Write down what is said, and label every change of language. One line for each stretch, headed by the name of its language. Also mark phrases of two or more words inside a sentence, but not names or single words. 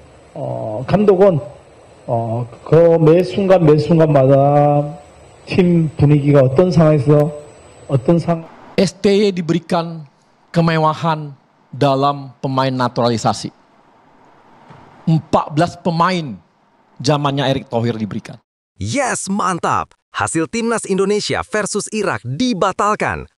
Korean: 감독은 그 매 순간 매 순간마다 tim 분위기가 어떤 상황에서 어떤
Indonesian: STY diberikan kemewahan dalam pemain naturalisasi. 14 pemain zamannya Erick Thohir diberikan. Yes, mantap! Hasil Timnas Indonesia versus Irak dibatalkan.